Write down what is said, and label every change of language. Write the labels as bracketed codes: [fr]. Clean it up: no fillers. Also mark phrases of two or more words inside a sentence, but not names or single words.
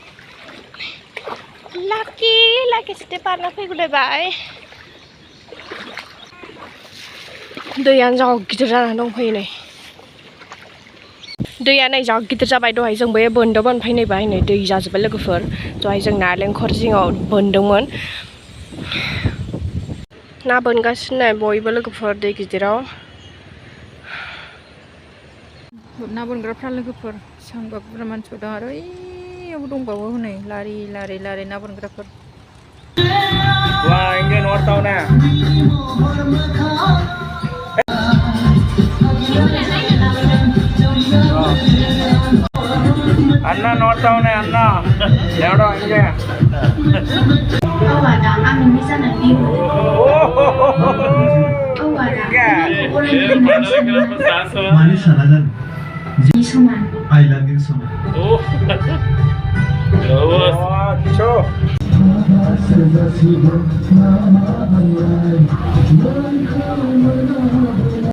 [brx] लाखियासिनोथाय बारना फैगुलायबाय दैयानो जा गिदिर जानानै दंफैयो नै दैया नै जा गिदिर जाबाय दहाय जों बे बोन्दोंमोन ओमफ्राय नै बाहाय नै दै जाजोब्बाय लोगोफोर दहाय जों नालेंखर जिङाव बोन्दोंमोन ना बोनगासिनो बयबो लोगोफोर दै गिदिराव ना बोनग्राफ्रा लोगोफोर सांबा बुरजा मानसिफोर दं आरो ओइयावबो दंबावो हनै लारि लारि ना बोनग्राफोर [kn] ಅನ್ನ ನೋಡ್ತಾವನೆ ಅನ್ನ ಎರಡೋ ಹಂಗೆ [en] I love you so much.